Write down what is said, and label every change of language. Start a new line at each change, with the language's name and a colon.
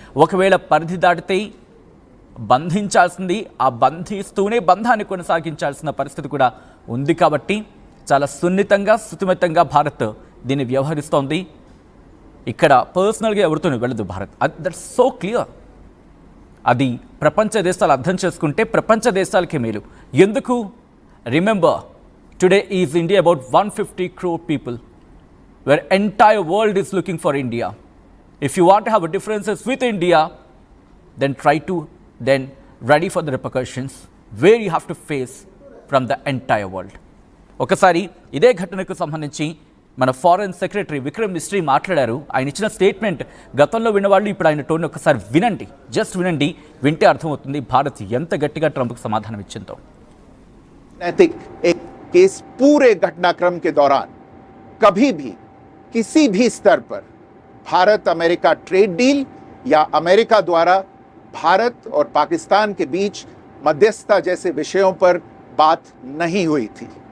Telugu: ఒకవేళ పరిధి దాటితే బంధించాల్సింది, ఆ బంధిస్తూనే బంధాన్ని కొనసాగించాల్సిన పరిస్థితి కూడా ఉంది. కాబట్టి చాలా సున్నితంగా, శుతిమెత్తంగా భారత్ దీన్ని వ్యవహరిస్తోంది. ఇక్కడ పర్సనల్గా ఎవరితో వెళ్ళదు భారత్.
English: That's so clear.
Telugu: అది ప్రపంచ దేశాలు అర్థం చేసుకుంటే ప్రపంచ దేశాలకే మేలు. ఎందుకు?
English: Remember, today is India about 150 crore people, where entire world is looking for India. If you want to have differences with India, then try to ready for the repercussions where you have to face from the entire world.
Telugu: ఒకసారి ఇదే ఘటనకు సంబంధించి మన foreign secretary Vikram Misri మాట్లాడారు. ఆయన ఇచ్చిన statement గతంలో విన్నవాళ్ళు ఇప్పుడు ఆయన టోన్ ఒకసారి వినండి, జస్ట్ వినండి. వింటే అర్థమవుతుంది భారత్ ఎంత గట్టిగా ట్రంప్కి సమాధానం ఇచ్చిందో.
Hindi: नैतिक एक इस पूरे घटनाक्रम के दौरान कभी भी किसी भी स्तर पर भारत अमेरिका ट्रेड डील या अमेरिका द्वारा भारत और पाकिस्तान के बीच मध्यस्थता जैसे विषयों पर बात नहीं हुई थी.